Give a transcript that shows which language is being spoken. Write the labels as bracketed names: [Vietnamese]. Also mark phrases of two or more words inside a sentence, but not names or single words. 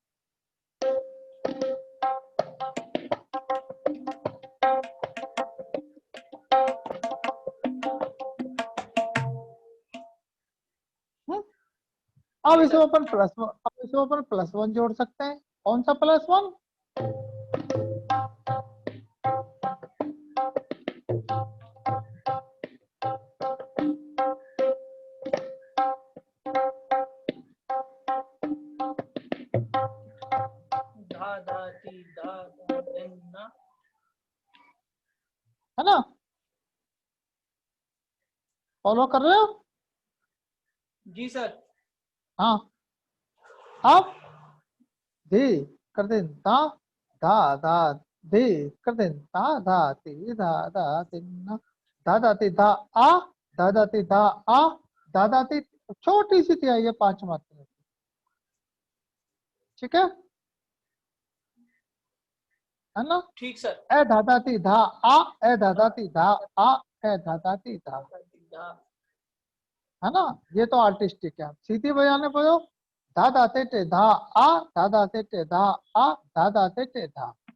[Hindi] हम्म? अब जी इसमें सर। अपन +1 जोड़ सकते हैं। कौन सा +1? धा धा ती धा धा दिन ना। है ना? फॉलो कर रहे हो? जी सर। हाँ। अब धी कर दिन ता धा धा धी कर दिन ता धा ती धा धा तीन धा धा ती धा आ धा धा ती धा आ धा धा ती। छोटी सी थी ये 5 मात्रा। ठीक है ना? ठीक सर। ए धा धा ती धा आ ए धा धा ती धा आ ए धा धा ती धा। धा। है ना? ये तो आर्टिस्टिक है। सीधी बजाने पर हो धा धा ते टे धा आ धा धा ते टे धा आ धा धा ते टे धा।